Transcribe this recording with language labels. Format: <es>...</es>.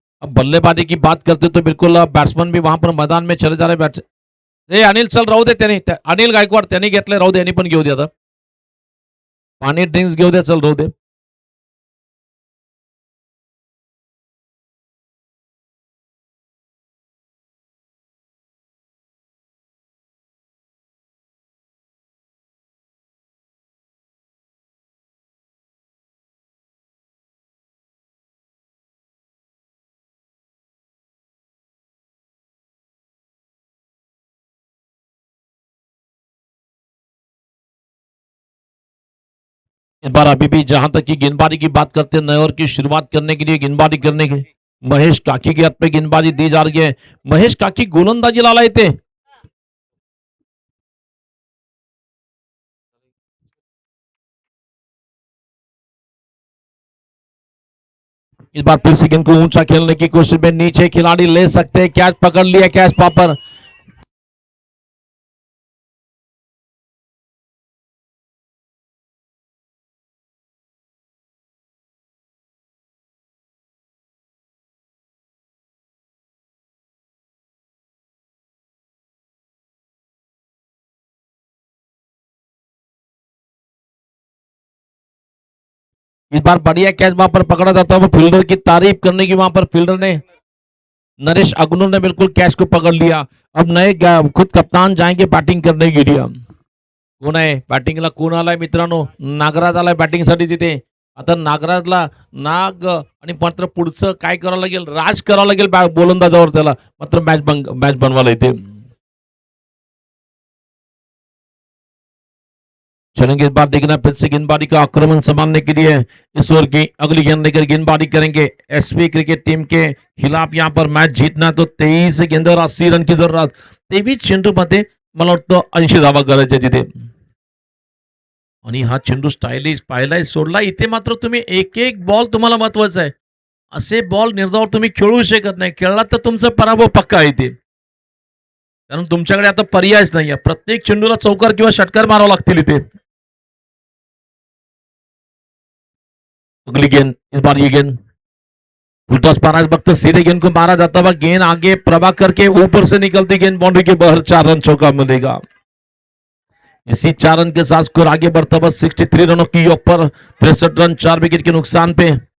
<hi>अब बल्लेबाजी की बात करते तो बिल्कुल बैट्समैन भी वहां पर मैदान में चले जा रहे।</hi> <mr>बैट्स ए अनिल चल राहू दे, त्याने अनिल गायकवाड त्यांनी घेतले, राहू दे, यांनी पण घेऊ दे, आता पाणी ड्रिंक्स घेऊ दे, चल राहू दे।</mr> <hi>इस बार अभी भी जहां तक की गेंदबाजी की बात करते हैं, नए ओवर की शुरुआत करने के लिए गेंदबाजी करने के महेश काकी के हाथ पे गेंदबाजी दी जा रही है।</hi> <mr>महेश काकी गोलंदाजी लाला येते।</mr> <hi>इस बार फिर से गेंद को ऊंचा खेलने की कोशिश में नीचे खिलाड़ी ले सकते हैं, कैच पकड़ लिया, कैच पापर। इस बार बढ़िया कैच वहां पर पकड़ा जाता है, फील्डर की तारीफ करने की वहां पर फील्डर ने नरेश अग्नू ने बिल्कुल कैच को पकड़ लिया। अब नए खुद कप्तान जाएंगे बैटिंग करने के लिए।</hi> <mr>कोण आहे बॅटिंगला, कोण आलाय मित्रांनो? नागराज आलाय बॅटिंगसाठी तिथे। आता नागराजला नाग आणि मात्र पुढचं काय करावं लागेल, राज करावं लागेल गोलंदाजावर त्याला, मात्र मॅच बनवायला इथे।</mr> <hi>चलेंगे इस बार देखना फिर से गेंदबाजी का आक्रमण संभालने के लिए इस ओवर की अगली गेंद लेकर गेंदबाजी करेंगे एसपी क्रिकेट टीम के खिलाफ। यहाँ पर मैच जीतना तो 23 गेंदर 80 रन की जरूरत।</hi> <mr>23 चेंडू मध्ये मला वाटतं 80 धावा करायच्या तिथे आणि हा चेंडू स्टायलिश पाहिलाय, सोडला। इथे मात्र तुम्ही एक एक बॉल तुम्हाला महत्वाचा आहे, असे बॉल निर्धाव तुम्ही खेळू शकत नाही, खेळला तर तुमचा पराभव पक्का आहे इथे। कारण तुमच्याकडे आता पर्यायच नाहीये. प्रत्येक चेंडूला चौकार किंवा षटकार मारावं लागतील इथे.</mr> <hi>अगली गेंद इस बार ये गेंद फुलटॉस मारा इस वक्त सीधे गेंद को मारा जाता हुआ गेंद आगे प्रभाकर के ऊपर से निकलती गेंद बाउंड्री के बाहर 4 रन चौका मिलेगा. इसी 4 रन के साथ स्कोर आगे बढ़ता हुआ 63 रनों की योग पर 63 रन 4 विकेट के नुकसान पे.</hi>